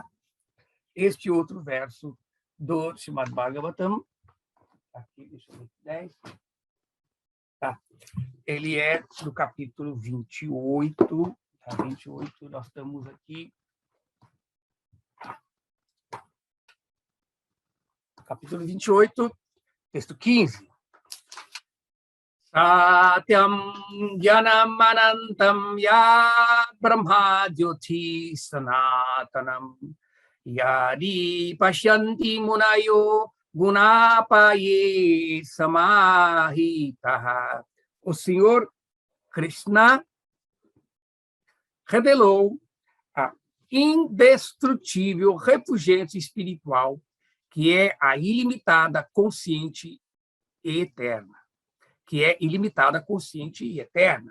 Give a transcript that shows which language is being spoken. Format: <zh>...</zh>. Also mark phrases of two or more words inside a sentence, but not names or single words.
<pt>Este outro verso do Srimad Bhagavatam, aqui, deixa eu ver, 10, tá? Ele é do capítulo 28, tá? 28, nós estamos aqui. Capítulo 28, texto 15.</pt> <sa>सत्यं ज्ञानम् अनन्तं यद् ब्रह्म ज्योतिः सनातनम् यद्धि पश्यन्ति मुनयो गुणापाये समाहिताः.</sa> <pt>O Senhor Krishna revelou a indestrutível refulgência espiritual, que é a ilimitada, consciente e eterna. Que é ilimitada, consciente e eterna.</pt>